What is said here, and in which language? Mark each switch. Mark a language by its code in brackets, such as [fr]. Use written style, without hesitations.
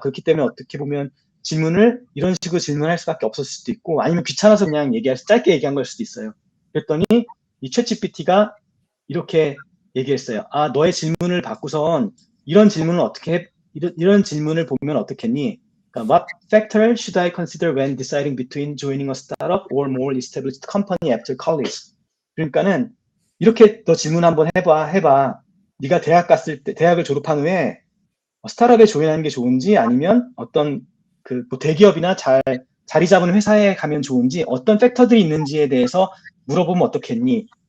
[ko] 그렇기 때문에 어떻게 보면 질문을 이런 식으로 질문할 수밖에 없었을 수도 있고 아니면 귀찮아서 그냥 짧게 얘기한 걸 수도 있어요. 그랬더니 이 챗GPT가 이렇게 얘기했어요. 아, 너의 질문을 받고선 이런 질문을 이런 질문을 보면 어떻겠니? 그러니까 [en] What factor should I consider when deciding between joining a startup or more established company after college? [ko] 그러니까는 이렇게 너 질문 한번 해봐. 네가 대학을 졸업한 후에 스타트업에 조인하는 게 좋은지 아니면 어떤 뭐 대기업이나 자리 잡은 회사에 가면 좋은지 어떤 팩터들이 있는지에 대해서 물어보면 어떻겠니?